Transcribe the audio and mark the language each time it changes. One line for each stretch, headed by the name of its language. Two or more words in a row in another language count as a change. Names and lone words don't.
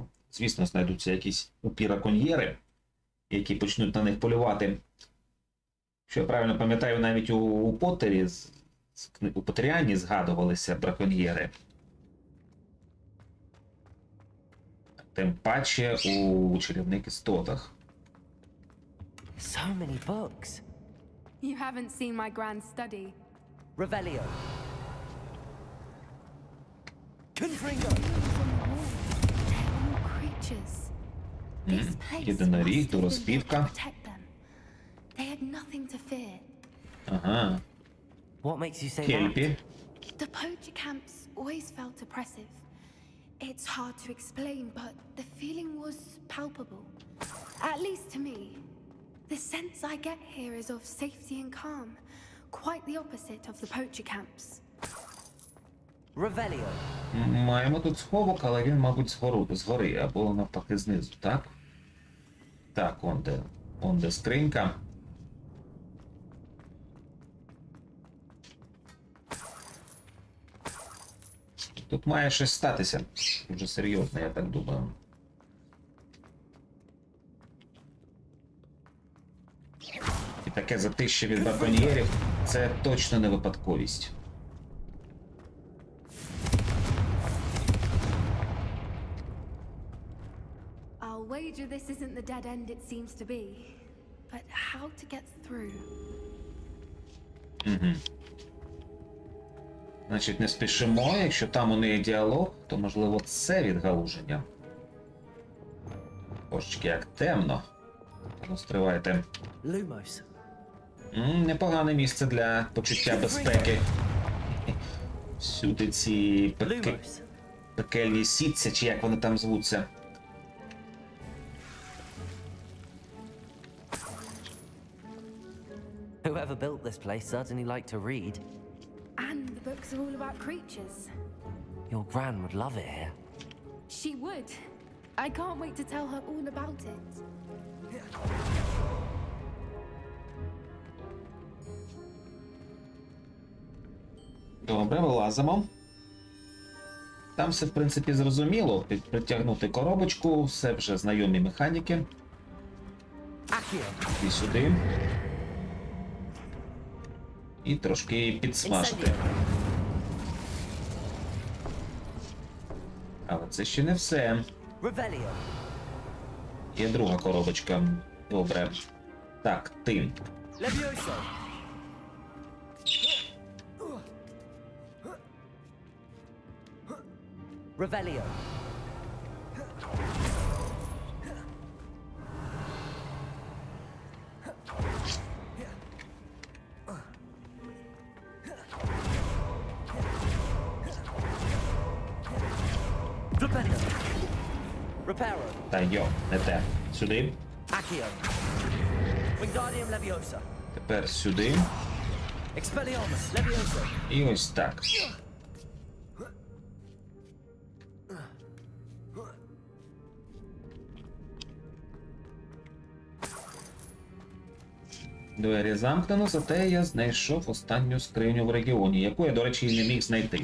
Ukrainian: Звісно, знайдуться якісь упіраконьєри, які почнуть на них полювати. Якщо я правильно пам'ятаю, навіть у Поттері, у Поттеріані згадувалися браконьєри. Тим паче у чарівних істотах.
English: So many books. You haven't seen my grand study. Revelio. Confringo. They're all creatures. This place
Ukrainian: Єдиноріг,
English: must have been built to
Ukrainian: дуроспівка.
English: protect them. They had nothing to fear.
Ukrainian: Ага.
English: What makes you say that?
Ukrainian: Кельпі.
English: The poacher camps always felt oppressive. It's hard to explain, but the feeling was palpable. At least to me. The sense I get here is of safety and calm. Quite the opposite of the poacher camps. Revelio.
Ukrainian: Маємо тут сховок, але він, мабуть, згори, або навпаки знизу, так? Так, он де скринька. Тут має щось статися. Дуже серйозно, я так думаю. І таке затище від браконьєрів – це точно не випадковість.
English: I'll wager this isn't the dead end it seems to be. But how to get through?
Ukrainian: Значить, не спішимо. Якщо там у неї діалог, то, можливо, це відгалуження. Божечки, як темно. Ну, стривайте. Lumos. Непогане місце для почуття безпеки. Всюди ці Lumos. пекельні сітці, чи як вони там звуться.
English: Whoever built this place certainly liked to read. And the books are all about creatures. Your gran would love it here. She would. I can't wait to tell her all about it.
Ukrainian: Добре, вилазимо. Там все, в принципі, зрозуміло. Притягнути коробочку, все вже знайомі механіки. Accio. І сюди. І трошки підсмажити. Але це ще не все. Revelio. Є друга коробочка. Добре. Так, ти. Levioso. Revelio. Flipendo. Reparo. Та йо, не те. Сюди. Accio. Wingardium Leviosa. Тепер сюди. Expelliarmus Leviosa. І ось так. Двері замкнено, зате я знайшов останню скриню в регіоні, яку я, до речі, і не міг знайти.